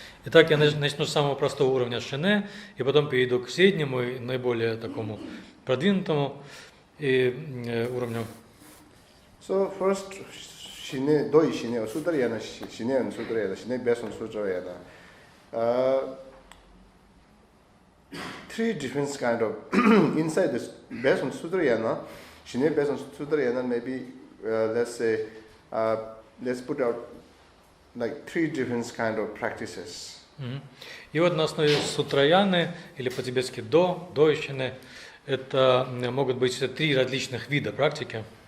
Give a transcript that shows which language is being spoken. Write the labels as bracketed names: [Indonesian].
[Russian] Итак, я начну с самого простого уровня шине, и потом перейду к среднему и наиболее такому продвинутому уровню. [English] So first, Shine, Doi Shine, or Sutrayana, Shine and Sutrayana, Shine based on Sutrayana. Three different kind of, inside this, based on Sutrayana, Shine based on Sutrayana, maybe, let's say, let's put out like three different kind of practices. [Russian] И вот на основе сутраяны, или по-тибетски доищины, это могут быть три различных вида практики.